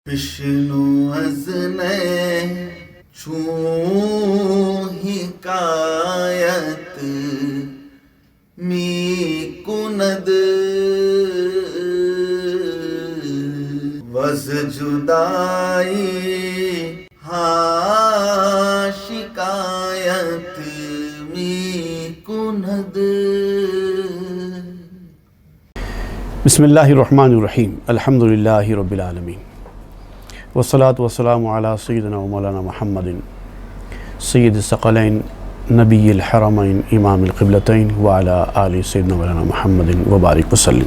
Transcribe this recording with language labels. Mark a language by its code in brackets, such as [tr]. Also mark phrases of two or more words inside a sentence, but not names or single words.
[fa] بشنو از چون حکایت می کند وز جدائی ها شکایت می کند. [ar] بسم اللہ الرحمن الرحیم. الحمد للہ رب العالمین والصلاة والسلام علی سیدنا و مولانا محمد سید الثقلین نبی الحرمین امام القبلتین وعلی آل سیدنا مولانا محمد وبارک وسلم.